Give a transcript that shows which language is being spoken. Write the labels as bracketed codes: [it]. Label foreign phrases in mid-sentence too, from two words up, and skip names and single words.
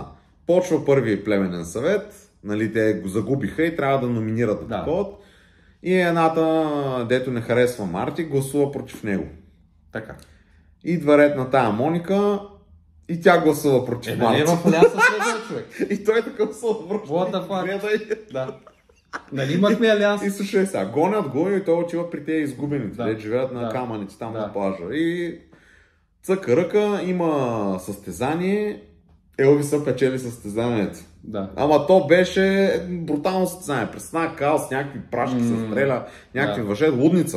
[bg] Почва първи племенен съвет, нали, те го загубиха и трябва да номинират на код. И едната, дето не харесва Марти, гласува против него. Така. Идва ред на тая Моника, и тя гласува против Марти. В алианса следва човек. И той такъв се обръща. [en] What the fuck? [bg] Да. Нали имахме алианс? И слушай сега, гонят го и той отива при тези изгубените, де живеят на камъните там на плажа. И цъка ръка, има състезание, Елвиса печели състезанието. Да. Ама то беше брутално състезание. Представя каос, някакви прашки се стреля, някакви въже, лудница.